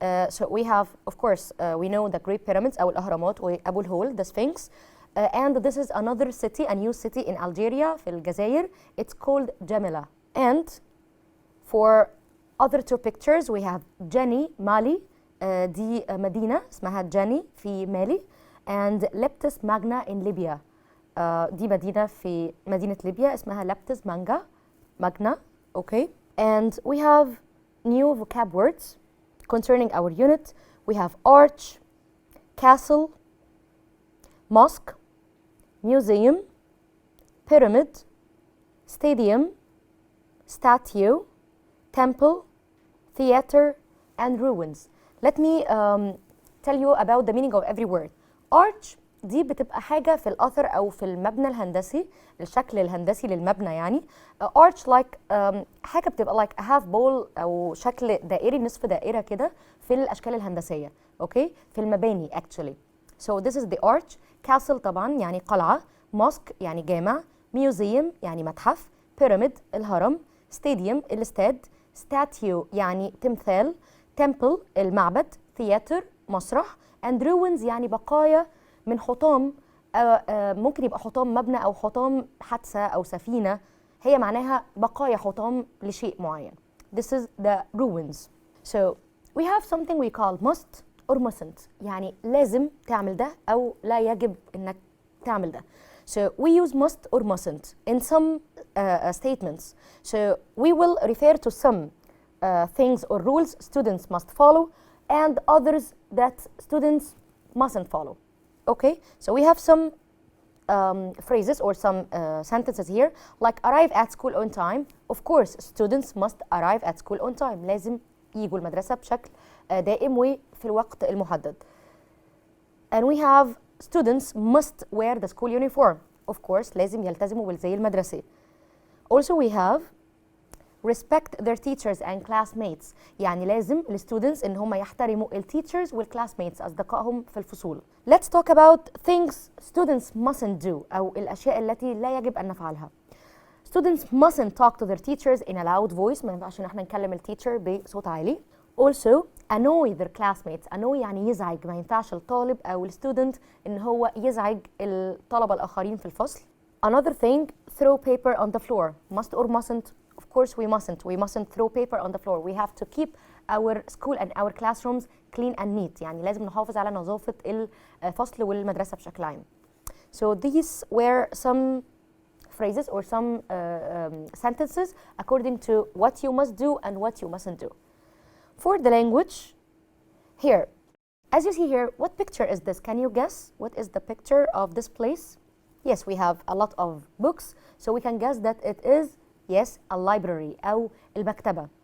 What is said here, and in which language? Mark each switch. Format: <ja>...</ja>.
<en>So we have, of course, we know the Great Pyramids,</en> <ar>أو الأهرامات, وأبو الهول,</ar> <en>the Sphinx. And this is another city, a new city in Algeria,</en> <ar>في الجزائر.</ar> <en>It's called Jemila. And for other two pictures, we have Jani, Mali.</en> <ar>دي مدينة اسمها جاني في مالي.</ar> <en>And Leptis Magna in Libya.</en> <ar>دي مدينة في مدينة ليبيا اسمها Leptis Magna.</ar> <en>Okay. And we have new vocab words concerning our unit. We have arch, castle, mosque, museum, pyramid, stadium, statue, temple, theater, and ruins. Let me tell you about the meaning of every word.</en> <ar>Arch دي بتبقى حاجة في الأثر أو في المبنى الهندسي، الشكل الهندسي للمبنى يعني. arch like حاجة بتبقى</ar> <en>like a half bowl</en> <ar>أو شكل دائري، نصف دائرة كده في الأشكال الهندسية.</ar> <en>Okay?</en> <ar>في المباني actually.</ar> <en>So this is the arch.</en> <ar>castle طبعا يعني قلعة. mosque يعني جامع. museum يعني متحف. pyramid الهرم. stadium الاستاد. statue يعني تمثال. temple المعبد. theater مسرح. and ruins يعني بقايا من حطام، ممكن يبقى حطام مبنى أو حطام حادثة أو سفينة، هي معناها بقايا حطام لشيء معين.</ar> <en>This is the ruins. So we have something we call must or mustn't،</en> <ar>يعني لازم تعمل ده</ar> <en>أو لا يجب إنك تعمل ده. So we use must or mustn't in some statements. So we will refer to some things or rules students must follow and others that students mustn't follow. Okay, so we have some phrases or some sentences here, like arrive at school on time. Of course, students must arrive at school on time.</en> <ar>لازم يجوا المدرسة بشكل دائم وفي الوقت المحدد.</ar> <en>And we have students must wear the school uniform. Of course,</en> <ar>لازم يلتزموا بالزي المدرسي.</ar> <en>Also we have respect their teachers and classmates.</en> <ar>يعني لازم الستودنتس ان هم يحترموا التيتشرز والكلاسميتس اصدقائهم في الفصول.</ar> <en>Let's talk about things students mustn't do</en> <ar>او الاشياء التي لا يجب ان نفعلها.</ar> <en>Students mustn't talk to their teachers in a loud voice.</en> <ar>ما ينفعش ان احنا نكلم التيتشر بصوت عالي.</ar> <en>Also annoy their classmates.</en> <ar>annoy يعني يزعج. ما ينفعش الطالب او الستودنت ان هو يزعج الطلبة الاخرين في الفصل.</ar> <en>Another thing, throw paper on the floor. Must or mustn't? Of course we mustn't. We mustn't throw paper on the floor. We have to keep our school and our classrooms clean and neat. يعني لازم نحافظ على نظافة الفصل والمدرسة بشكل عام. So these were some phrases or some sentences according to what you must do and what you mustn't do. For the language, here, as you see here, what picture is this? Can you guess what is the picture of this place? Yes, we have a lot of books, so we can guess that it is, yes, a library</en> <ar>أو المكتبة.</ar>